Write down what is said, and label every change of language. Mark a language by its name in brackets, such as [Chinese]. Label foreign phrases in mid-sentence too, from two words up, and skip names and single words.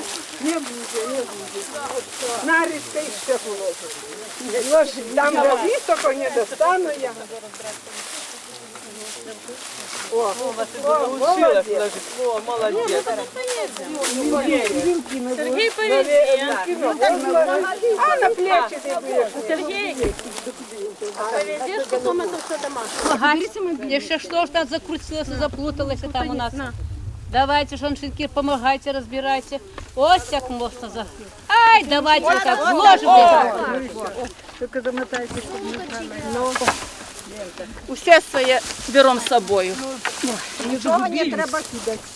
[Ukrainian] Не буде. На, Ритка, ще положу. Ложи, там роби, тільки не достану я. О, молодець. О, молодець. [Russian] Сергей, повези. [Ukrainian] А на плечі ти будеш. [Russian] Сергей, повезешь потом это все домашнее. Еще что ж там закрутилось и заплуталось там у нас. Давайте, женщинки, помогайте, разбирайте. [Ukrainian] Ось як можна за... Ай, давайте так, зложим. [Russian] Только замотайте, чтобы [Ukrainian] Усе своє беремо з собою. нічого не треба кидати.